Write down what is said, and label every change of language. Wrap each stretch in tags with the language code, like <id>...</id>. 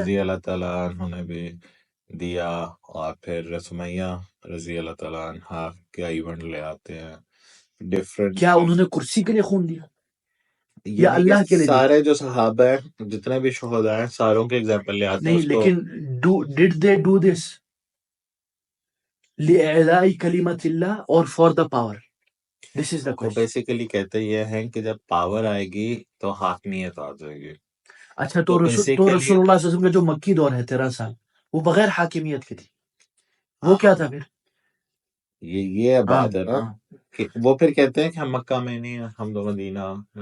<ur>رضی اللہ تعالیٰ عنہ نے بھی دیا، اور پھر سمیہ رضی اللہ تعالیٰ عنہ کا ایونٹ لے آتے ہیں ڈفرینٹ. کیا انہوں نے کرسی کے لیے خون دیا یہ یا نہیں کہ اللہ کے لیے دیا؟ سارے جو صحابہ ہیں، جتنے بھی شہداء ہیں، ساروں کے ایگزامپل لے آتے ہیں. نہیں، اس کو</ur> <en>لیکن did they do this</en> <ar>لِإِعْلَاءِ كَلِمَةِ اللَّهِ</ar> <ur>اور</ur> <en>For the power? This is the</en> <ur>وہ</ur> <en>Question.</en> <ur>بیسیکلی کہتے یہ ہیں کہ جب پاور آئے گی تو حاکمیت آ جائے گی. اچھا تو تو رسول اللہ صلی اللہ علیہ وسلم کا جو مکی دور ہے 13 سال، وہ بغیر حاکمیت کی تھی. وہ کیا تھا پھر؟ یہ بات ہے نا کہ وہ پھر کہتے ہیں کہ ہم مکہ میں نہیں ہیں، ہم تو مدینہ.</ur>